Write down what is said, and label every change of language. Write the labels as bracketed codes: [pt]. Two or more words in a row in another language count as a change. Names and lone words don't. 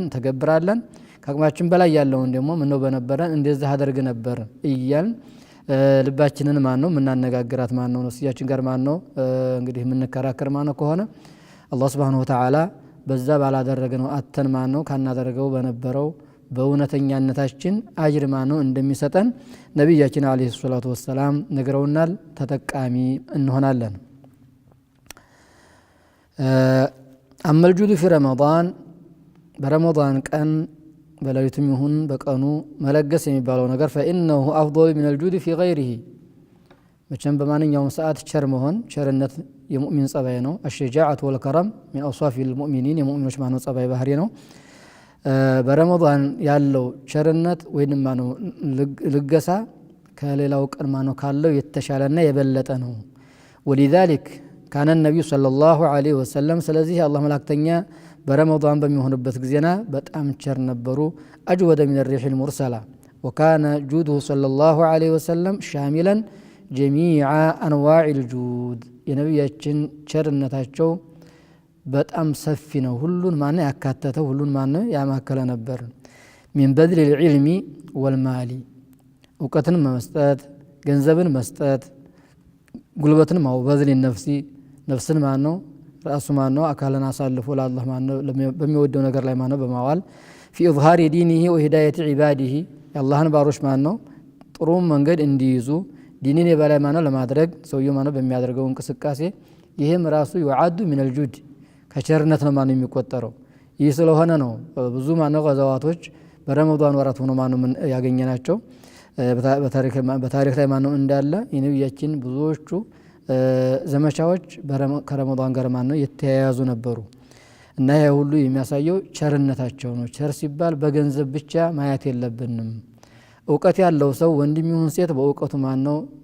[am] ተገብራለን ከአቅማችን በላይ ያለውን ደግሞ ምን ነው በነበረን እንደዛ አደርግ ነበር እያልን ልባችንን ማን ነው ምናነጋግራት ማን ነው ነፍሲያችን ጋር ማን ነው እንግዲህ ምንከራከር ማን ነው ከሆነ አላህ [ar] سبحانه وتعالى [am] በዛ ባላደረገው አተን ማን ነው ካናደረገው በነበረው በእውነተኛነታችን አጅር ማን ነው እንደሚሰጠን ነብያችን [ar] عليه الصلاة والسلام [am] ነግረውናል ተጠቃሚ እንሆናለን አመልጁዱ [ar] في رمضان برمضان [am] ቀን በለሊቱም ይሁን በቀኑ መለገስ የሚባለው ነገር [ar] فإنه أفضل من الجود في غيره [am] መቼም በማንኛውም ሰዓት ቸር መሆን ቸርነት የሙእሚን ጸባይ ነው [ar] الشجاعة والكرم من أوصاف المؤمنين [am] የሙእሚኖች ማነው ጸባይ ባህሪ ነው በረመዳን ያለው ቸርነት ወይንም ማነው ልገሳ ከሌላው ቀን ማነው ካለው የተሻለና የበለጠ ነው [ar] ولذلك كان النبي صلى الله عليه وسلم [am] ስለዚህ አላህ መላእክተኛ برمضان በሚሆንበት ጊዜና በጣም ቸር ነበሩ [ar] اجود من الريح المرسله وكان جوده صلى الله عليه وسلم شاملا جميع انواع الجود [am] የነብያችን ቸርነታቸው በጣም ሰፊ ነው ሁሉን ማን ያካተተው ሁሉን ማን ያማከለ ነበር [ar] من بذل العلم والمال [am] እውቀትን መስጠት ገንዘብን መስጠት ጉልበትን ማውበዝል ነፍስን ማን ነው ራሱ ማን ነው አካልን አሳልፎ ለአላህ ማን ነው በሚወደው ነገር ላይ ማን ነው በማዋል [ar] في اظهار دينه وهدايه عباده [am] የአላህን ባሮች ማን ነው ጥሩ መንገድ እንዲይዙ ዲንን የበላይ ማን ነው ለማድረግ ሰውየው ማን ነው በሚያደርገው እንቅስቃሴ ይሄም ራሱ [ar] يعد من الجود [am] ከቸርነት ነው ማን የሚቆጠረው ይህ ስለሆነ ነው ብዙ ማን ነው ገዛዋቶች በረመዳን ወራት ሆኖ ማን ነው ያገኘናቸው በታሪክ ላይ ማን ነው እንዳለ የነብያችን ብዙዎቹ ዘመቻዎች ከረመዳን ጋር ማን ነው የተያያዙ ነበሩ እና ይሄ ሁሉ የሚያሳየው ቸርነታቸው ነው ቸር ሲባል በገንዘብ ብቻ ማየት የለብንም ዕውቀት ያለው ሰው ወንድም ይሁን ሴት በዕውቀቱ ማን ነው